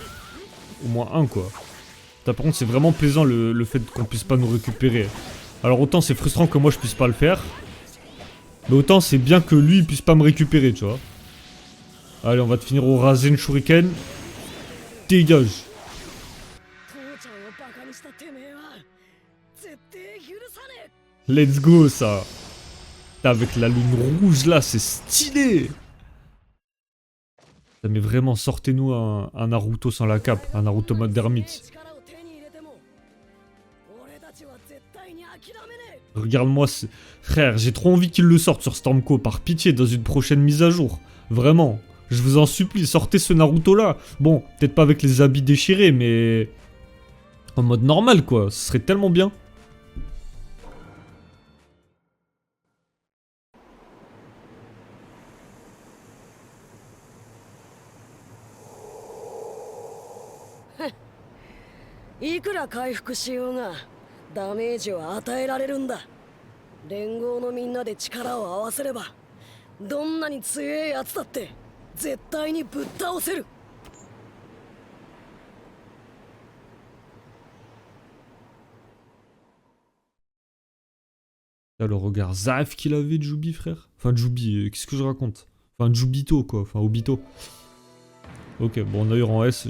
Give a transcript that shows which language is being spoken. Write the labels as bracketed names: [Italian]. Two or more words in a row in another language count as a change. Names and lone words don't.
[French] Au moins un quoi. Par contre, c'est vraiment plaisant le fait qu'on puisse pas nous récupérer. Alors autant c'est frustrant que moi je puisse pas le faire. Mais autant c'est bien que lui il puisse pas me récupérer, tu vois. Allez, on va te finir au Rasen Shuriken. Dégage. [English] Let's go [French] ça. Avec la lune rouge là, c'est stylé. Mais vraiment, sortez-nous un Naruto sans la cape, un Naruto mode ermite. Regarde-moi, frère, j'ai trop envie qu'il le sorte sur Stormco, par pitié, dans une prochaine mise à jour. Vraiment, je vous en supplie, sortez ce Naruto là. Bon, peut-être pas avec les habits déchirés, mais en mode normal quoi, ce serait tellement bien. [Japanese] いくら回復しようがダメージを与えられるんだ。連合のみんなで力を合わせればどんなに強いやつだって絶対にぶっ倒せる。 [French] Là, le regard zaf qu'il avait de Jubi, frère. Enfin, Jubi, qu'est-ce que je raconte? Enfin, Jubito, quoi. Enfin, Obito. Ok, bon, on a eu rang S.